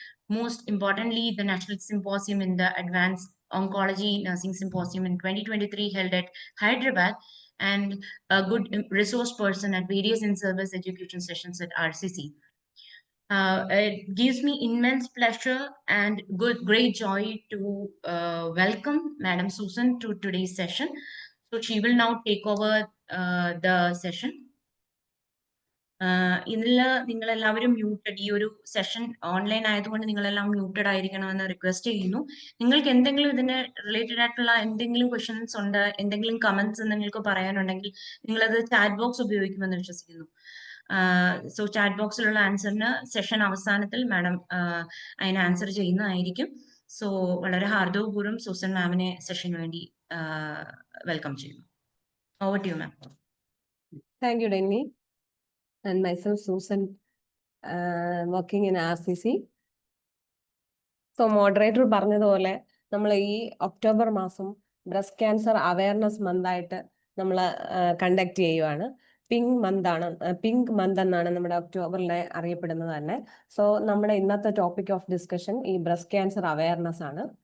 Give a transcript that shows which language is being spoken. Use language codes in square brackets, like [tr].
[en] Most importantly, the National Symposium in the Advanced Oncology Nursing Symposium in 2023 held at Hyderabad, and a good resource person at various in-service education sessions at RCC. It gives me immense pleasure and great joy to welcome Madam Susan to today's session. So she will now take over the session. [ml] ഇതിൽ നിങ്ങളെല്ലാവരും muted, ഈ ഒരു session online ആയതുകൊണ്ട് നിങ്ങളെല്ലാം muted ആയിരിക്കണമെന്ന് request ചെയ്യുന്നു. നിങ്ങൾക്ക് എന്തെങ്കിലും ഇതിന് റിലേറ്റഡ് ആയിട്ടുള്ള എന്തെങ്കിലും ക്വസ്റ്റ്യൻസ് ഉണ്ട്, എന്തെങ്കിലും കമന്റ്സ് നിങ്ങൾക്ക് പറയാനുണ്ടെങ്കിൽ നിങ്ങളത് ചാറ്റ് ബോക്സ് ഉപയോഗിക്കുമെന്ന് വിശ്വസിക്കുന്നു. സോ ചാറ്റ് ബോക്സിലുള്ള ആൻസറിന് സെഷൻ അവസാനത്തിൽ മാഡം അതിന് ആൻസർ ചെയ്യുന്നതായിരിക്കും. സോ വളരെ ഹാർദവപൂർവ്വം സൂസൻ മാമിനെ സെഷന് വേണ്ടി വെൽക്കം ചെയ്യുന്നു. [en] Over to you ma'am. Thank you Denny. And myself, Susan, working in RCC. [ml] So moderator പറഞ്ഞതുപോലെ നമ്മൾ ഈ ഒക്ടോബർ മാസം ബ്രസ്റ്റ് ക്യാൻസർ അവയർനെസ് മന്ത് ആയിട്ട് നമ്മൾ കണ്ടക്ട് ചെയ്യുവാണ്. പിങ്ക് മന്ത് എന്നാണ് നമ്മുടെ ഒക്ടോബറിനെ അറിയപ്പെടുന്നത് തന്നെ. സോ നമ്മുടെ ഇന്നത്തെ ടോപ്പിക് ഓഫ് ഡിസ്കഷൻ ഈ ബ്രസ്റ്റ് ക്യാൻസർ അവയർനെസ് ആണ്.